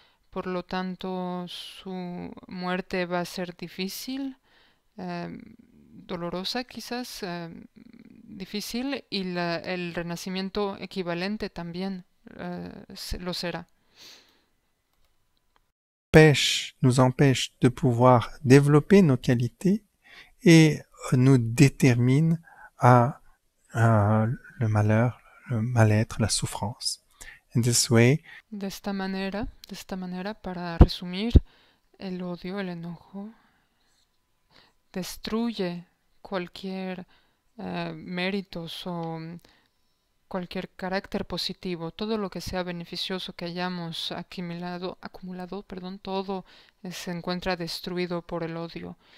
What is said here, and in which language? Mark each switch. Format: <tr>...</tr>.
<es>Por lo tanto, su muerte va a ser difícil, dolorosa quizás, difícil, y el renacimiento equivalente también lo será.</es> <fr>Nous empêche de pouvoir développer nos qualités et nous détermine à le malheur, le mal-être, la souffrance.</fr> <en>In this way,</en> <es>de esta manera, para resumir, el odio, el enojo, destruye cualquier méritos o cualquier carácter positivo, todo lo que sea beneficioso que hayamos acumulado, todo se encuentra destruido por el odio.</es>